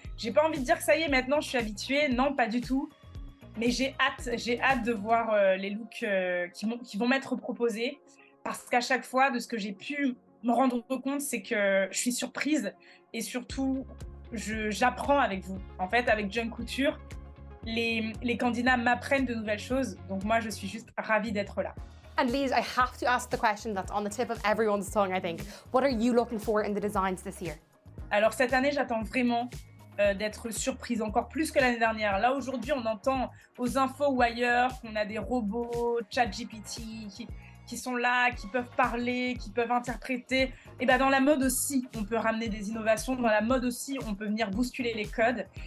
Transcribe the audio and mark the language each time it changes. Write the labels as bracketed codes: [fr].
[fr] J'ai pas envie de dire que ça y est, maintenant je suis habituée, non, pas du tout. Mais j'ai hâte de voir les looks qui vont m'être proposés parce qu'à chaque fois, de ce que j'ai pu me rendre compte, c'est que je suis surprise et surtout, j'apprends avec vous. En fait, avec Junk Kouture, les candidats m'apprennent de nouvelles choses. Donc moi, je suis juste ravie d'être là. [en] And Lise, I have to ask the question that's on the tip of everyone's tongue, I think. What are you looking for in the designs this year? [fr] Alors cette année, j'attends vraiment d'être surprise, encore plus que l'année dernière. Là, aujourd'hui, on entend aux infos ou ailleurs qu'on a des robots, ChatGPT, qui sont là, qui peuvent parler, qui peuvent interpréter. Et ben dans la mode aussi, on peut ramener des innovations. Dans la mode aussi, on peut venir bousculer les codes.